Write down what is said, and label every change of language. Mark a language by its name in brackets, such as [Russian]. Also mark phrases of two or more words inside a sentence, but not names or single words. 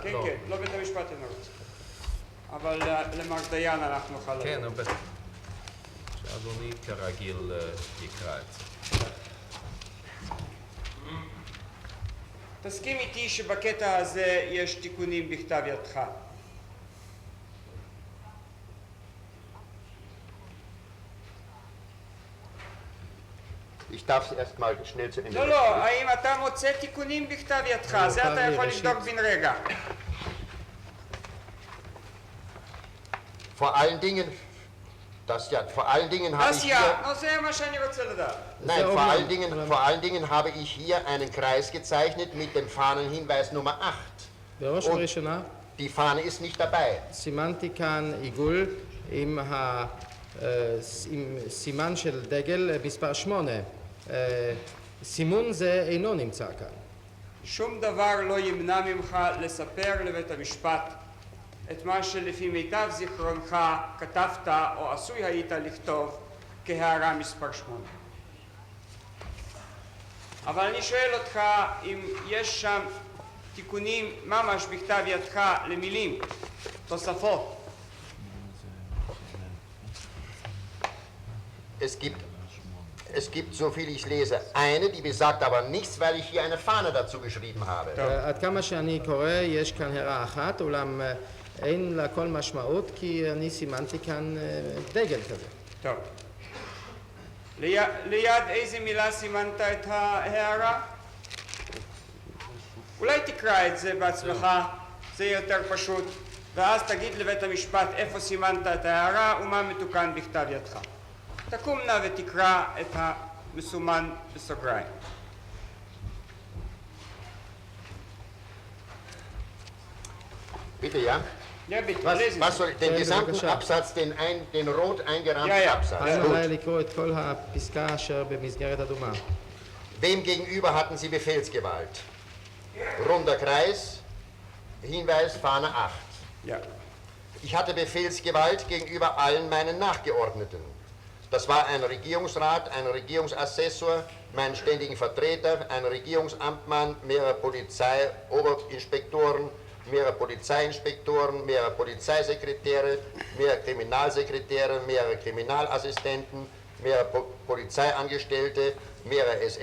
[Hebrew] כן, כן, לא בית המשפט אינו רוצה. אבל למר דיין אנחנו נוכל... כן, אדוני כרגיל יקרא את זה. תסכים איתי שבקטע הזה יש תיקונים בכתב ידך. [German] Ich darf es erstmal schnell zu Ende [Hebrew] לא, לא, האם אתה מוצא תיקונים בכתב ידך? זה אתה יכול לבדוק בן רגע. [German] Vor allen Dingen, vor allen Dingen habe ich [Hebrew] אז [German] hier... [Hebrew] נו, זה מה שאני רוצה לדעת. [German] Nein, vor allen Dingen habe ich hier einen Kreis gezeichnet mit dem Fahnenhinweis Nummer 8. [Hebrew] בראש ובראשונה [German] Die Fahne ist nicht dabei. [Hebrew] סימנתי כאן עיגול עם סימן של דגל מספר 8. סימון זה אינו נמצא כאן. שום דבר לא ימנע ממך לספר לבית המשפט את מה שלפי מיטב זיכרונך כתבת או עשוי היית לכתוב כהערה מספר 8. אבל אני שואל אותך אם יש שם תיקונים ממש בכתב ידך למילים, תוספות. [German] Es gibt, so viel ich lese, eine, die besagt aber nichts, weil ich hier eine Fahne dazu geschrieben habe. [Hebrew] עד כמה שאני קורא, יש כאן הערה אחת, אולם אין לה כל משמעות, כי אני סימנתי כאן דגל כזה. טוב. ליד איזה מילה סימנת את ההערה? אולי תקרא את זה בעצמך, זה יותר פשוט, ואז תגיד לבית המשפט איפה סימנת את ההערה ומה מתוקן בכתב ידך. תקום נא ותקרא את המסומן בסוגריים. [German] Bitte, ja? Ja, bitte, Was lesen soll Sie. den gesamten [Hebrew] בבקשה. [German] Absatz, den rot eingerahmten Ja, ja. Absatz? [Hebrew] אז [German] Gut. [Hebrew] עליי לקרוא את כל הפסקה אשר במסגרת אדומה. [German] Wem gegenüber hatten Sie Befehlsgewalt? Runder Kreis, Hinweis Fahne 8. Ja. Ich hatte Befehlsgewalt gegenüber allen meinen Nachgeordneten. Das war ein Regierungsrat, ein Regierungsassessor, meinen ständigen Vertreter, ein Regierungsamtmann, mehrere Polizeioberinspektoren, mehrere Polizeiinspektoren, mehrere Polizeisekretäre, mehrere Kriminalsekretäre, mehrere Kriminalassistenten, mehrere Polizeiangestellte, mehrere